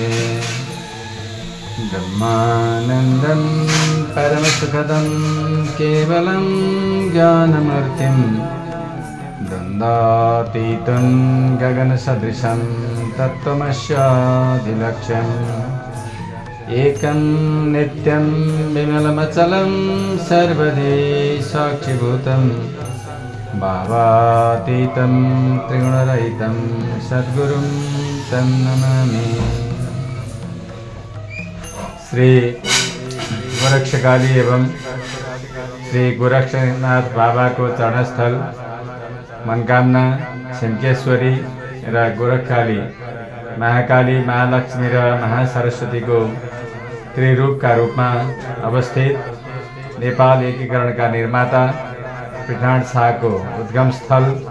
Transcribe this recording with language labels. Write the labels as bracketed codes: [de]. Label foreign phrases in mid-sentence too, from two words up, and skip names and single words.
[sa] ब्रह्मानन्दं परमसुखदं केवलं ज्ञानमूर्तिं द्वन्द्वातीतं गगनसदृशं तत्त्वमस्यादिलक्ष्यम् एकं नित्यं विमलमचलं सर्वदि साक्षिभूतं भावातीतं त्रिगुणरहितं सद्गुरुं तं नमामि। [hi] श्री गोरक्षकाली एवं श्री गोरक्षनाथ बाबा को चरणस्थल मनकामना छिम्केश्वरी र गोरखकाली महाकाली महालक्ष्मी र महासरस्वती को त्रिरूप का रूप में अवस्थित नेपाल एकीकरण का निर्माता पृथ्वीनारायण शाह को उद्गम स्थल